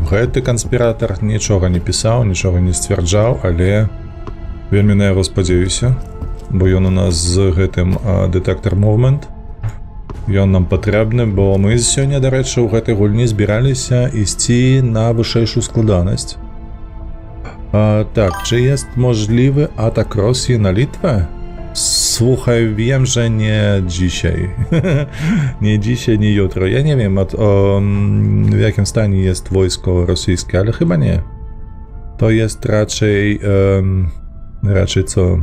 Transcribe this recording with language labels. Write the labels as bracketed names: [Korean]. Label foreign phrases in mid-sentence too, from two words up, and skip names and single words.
[Belarusian] Гэты канспіратар нічога не пісаў, нічога не сцвярджаў, але вельмі на яго спадзяюся, бо ён у нас з гэтым Detector Movement. Ён нам патрэбны, бо мы сёння, дарэчы, у гэтай гульні збіраліся ісці на вышэйшую складанасць. [Polish] Tak, czy jest możliwy atak Rosji na Litwę? Słuchaj, wiem, że nie dzisiaj. Nie dzisiaj, nie jutro. Ja nie wiem, w jakim stanie jest wojsko rosyjskie, ale chyba nie. To jest raczej co?